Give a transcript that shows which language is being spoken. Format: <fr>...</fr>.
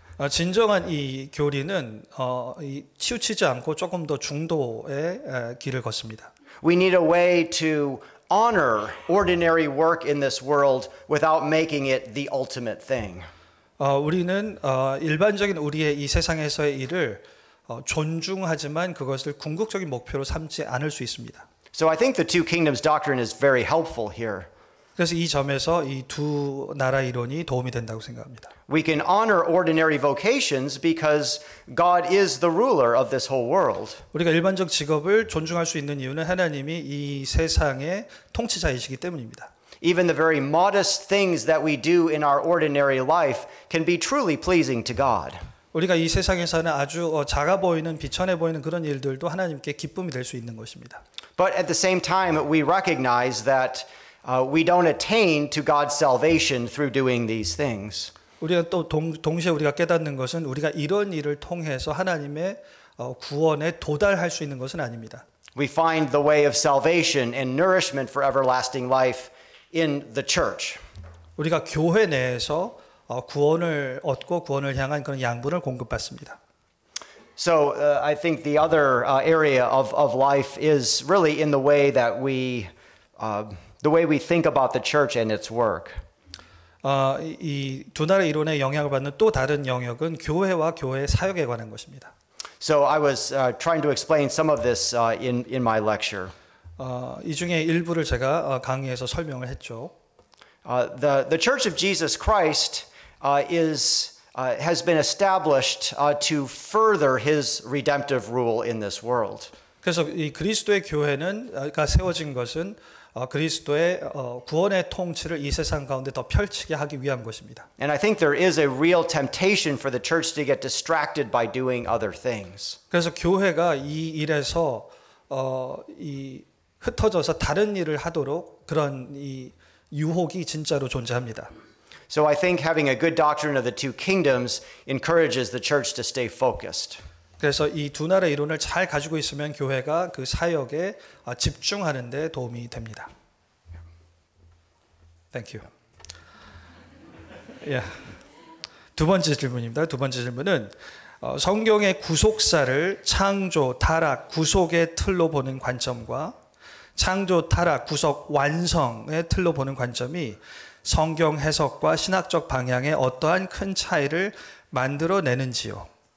<ko>진정한 이 교리는 치우치지 않고 조금 더 중도의 길을 걷습니다.</ko> <en>We need a way to honor ordinary work in this world without making it the ultimate thing.</en> <ko>우리는 일반적인 우리의 이 세상에서의 일을 존중하지만 그것을 궁극적인 목표로 삼지 않을 수 있습니다.</ko> <en>So I think the two kingdoms doctrine is very helpful here.</en> <ko>그래서 이 점에서 이 두 나라 이론이 도움이 된다고 생각합니다.</ko> <en>We can honor ordinary vocations because God is the ruler of this whole world.</en> <ko>우리가 일반적 직업을 존중할 수 있는 이유는 하나님이 이 세상의 통치자이시기 때문입니다.</ko> <en>Even the very modest things that we do in our ordinary life can be truly pleasing to God.</en> <ko>우리가 이 세상에서는 아주 작아 보이는 비천해 보이는 그런 일들도 하나님께 기쁨이 될 수 있는 것입니다.</ko> <en>But at the same time, we recognize that we don't attain to God's salvation through doing these things.</en> <ko>우리가 또 동시에 우리가 깨닫는 것은 우리가 이런 일을 통해서 하나님의 구원에 도달할 수 있는 것은 아닙니다.</ko> <en>We find the way of salvation and nourishment for everlasting life in the church.</en> <ko>우리가 교회 내에서 구원을 얻고 구원을 향한 그런 양분을 공급받습니다.</ko> <en>So I think the other area of life is really in the way that we think about the church and its work.</en> <ko>이 두 나라 이론의 영향을 받는 또 다른 영역은 교회와 교회의 사역에 관한 것입니다.</ko> <en>So I was trying to explain some of this in my lecture.</en> <ko>이 중에 일부를 제가 강의에서 설명을 했죠.</ko> <en>The Church of Jesus Christ has been established to further His redemptive rule in this world.</en> <ko>그래서 이 그리스도의 교회가 세워진 것은 그리스도의 구원의 통치를 이 세상 가운데 더 펼치게 하기 위한 것입니다.</ko> <en>And I think there is a real temptation for the church to get distracted by doing other things.</en> <ko>그래서 교회가 이 일에서 이 흩어져서 다른 일을 하도록 그런 이 유혹이 진짜로 존재합니다.</ko> <en>So I think having a good doctrine of the two kingdoms encourages the church to stay focused.</en> <ko>그래서 이 두 나라의 이론을 잘 가지고 있으면 교회가 그 사역에 집중하는 데 도움이 됩니다.</ko> <en>Thank you. Yeah.</en> <ko>두 번째 질문입니다. 두 번째 질문은 성경의 구속사를 창조, 타락, 구속의 틀로 보는 관점과 창조, 타락, 구속, 완성의 틀로 보는 관점이 성경 해석과 신학적 방향에 어떠한 큰 차이를 만들어내는지요.</ko>